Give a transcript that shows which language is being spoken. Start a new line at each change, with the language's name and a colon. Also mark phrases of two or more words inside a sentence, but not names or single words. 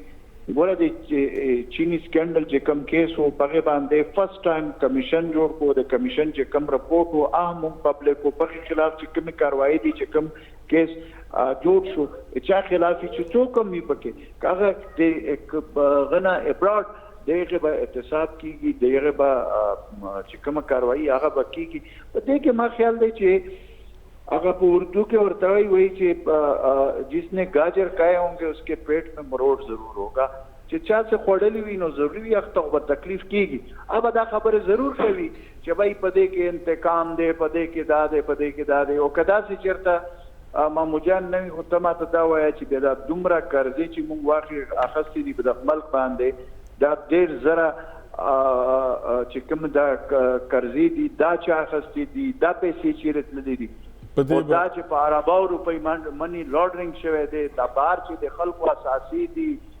Pashto: ګوره د چینی سکینډل چې کم کیس و په باندې
English: first time
Pashto: کمیشن جوړ کو، د کمیشن چې کم رپورټ و عام پبلک کو په خلاف چې کوم کاروایی دي چې کم کیس جوړ شو چا خلاف چې څوک هم پکې کاغه د غنا ابراډ دغه به احتساب کیږي، دغه به چې کوم کاروایی هغه به کیږي. په دې کې ما خیال دی چې اگر په اردو کې ورته وایي چې
Urdu: جس نے گاجر کھائے ہوں گے اس کے پیٹ میں مروڑ ضرور ہوگا.
Pashto: چې چا څه خوړلی وي نو ضروري وخت به تکلیف کیږي. اب دا خبره ضرور کوي چې بھائی په دې کې انتقام دی، په دې کې دا دی، په دې کې دا دی. او کدا چې چېرته مامو جان نه وي خو ته ماته دا وایه چې بیا دا دومره قرضې چې موږ واخې اخیستې دي په دغه ملک باندې، دا ډېر زره چې کوم دا قرضې دي دا چې اخیستې دي دا پیسې چېرې تللې دي او دا چې په عربو روپۍ
English: money laundering
Pashto: شوی دی، دا بار چې د خلکو اساسي دي.